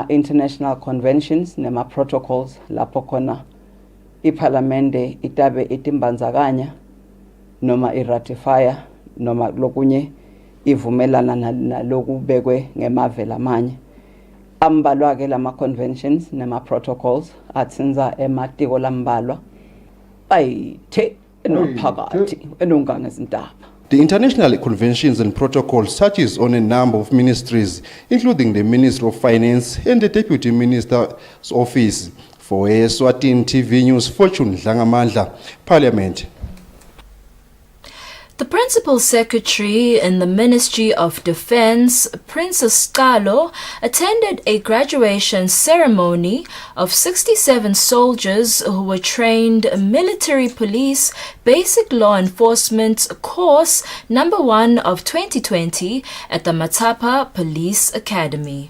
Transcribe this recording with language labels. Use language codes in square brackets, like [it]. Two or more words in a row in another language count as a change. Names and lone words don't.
[en] international conventions [ss] nema protocols lapho khona iParliament itabe itimbanzakanya noma iratifier noma lokunye ivumelana nalokubekwe ngemavela amanye ambalwa ke lama conventions nema protocols atsinza ematiko lambalwa ayithe enophakathi enonganga izindaba. [en] The international conventions and protocols touches on a number of ministries, including the Ministry of Finance and the Deputy Minister's Office. For Eswatini TV News, Fortune Dlangamandla, Parliament. The Principal Secretary in the Ministry of Defense, Prince Stalo, attended a graduation ceremony of 67 soldiers who were trained Military Police Basic Law Enforcement Course number 1 of 2020 at the Matapa Police Academy.